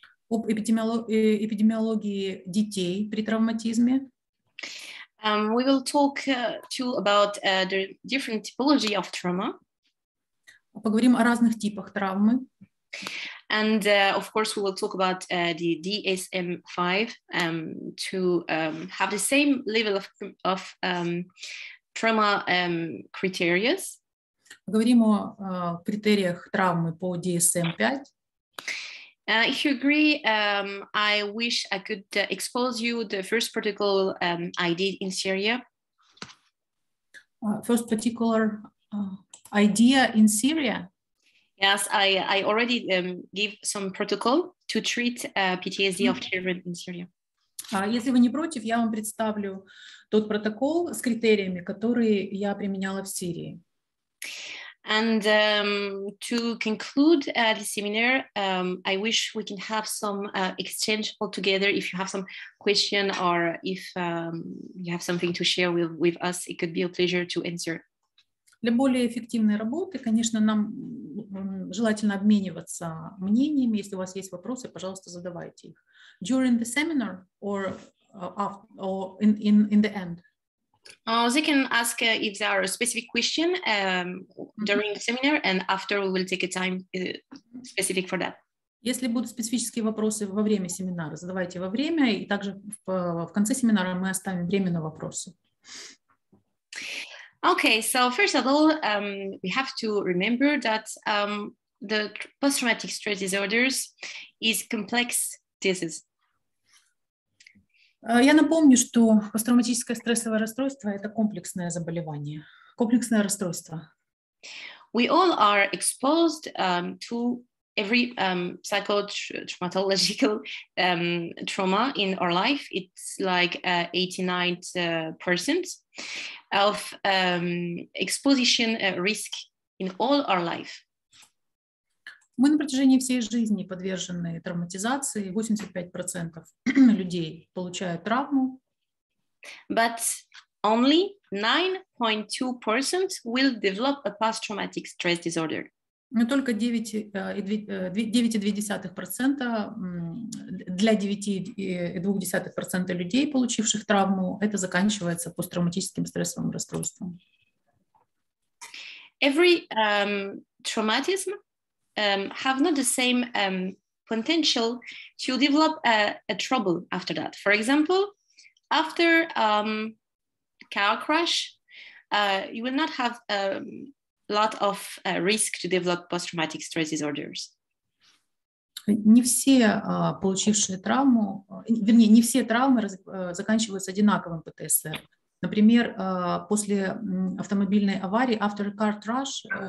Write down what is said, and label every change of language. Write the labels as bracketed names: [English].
[Russian] Об эпидемиологии детей при травматизме. [English] We will talk too about the different typology of trauma. [Russian] Поговорим о разных типах травмы. [English] And of course, we will talk about the DSM-5 to have the same level of trauma criteria. [Russian] Поговорим о критериях травмы по DSM-5. [English] If you agree, I wish I could expose you the first protocol I did in Syria. First particular idea in Syria? Yes, I already gave some protocol to treat PTSD of children in Syria. [Russian] Если вы не против, я вам представлю тот протокол с критериями, которые я применяла в Сирии. [English] And to conclude the seminar, I wish we can have some exchange all together. If you have some question or if you have something to share with us, it could be a pleasure to answer. [Russian] Для более эффективной работы, конечно, нам желательно обмениваться мнениями. Если у вас есть вопросы, пожалуйста, задавайте их. [English] During the seminar or in the end? They can ask if there are a specific question during the seminar, and after we will take a time specific for that. [Russian] Если будут специфические вопросы во время семинара, задавайте во время, и также в конце семинара мы оставим время на вопросы. [English] Okay, so first of all, we have to remember that the post-traumatic stress disorders is complex disease. [Russian] Я напомню, что посттравматическое стрессовое расстройство – это комплексное заболевание, комплексное расстройство. [English] We all are exposed to every psychotraumatological trauma in our life. It's like 89% of exposition risk in all our life. [Russian] Мы на протяжении всей жизни подвержены травматизации. 85% людей получают травму. [English] But only 9.2% will develop a post-traumatic stress disorder. [Russian] Но только 9,2% для 9,2% людей, получивших травму, это заканчивается посттравматическим стрессовым расстройством. [English] Every traumatism have not the same potential to develop a trouble after that. For example, after car crash, you will not have a lot of risk to develop post-traumatic stress disorders. [Russian] Не все получившие травму, вернее, не все травмы заканчиваются одинаковым ПТСР. Например, после автомобильной аварии, [English] after car crash,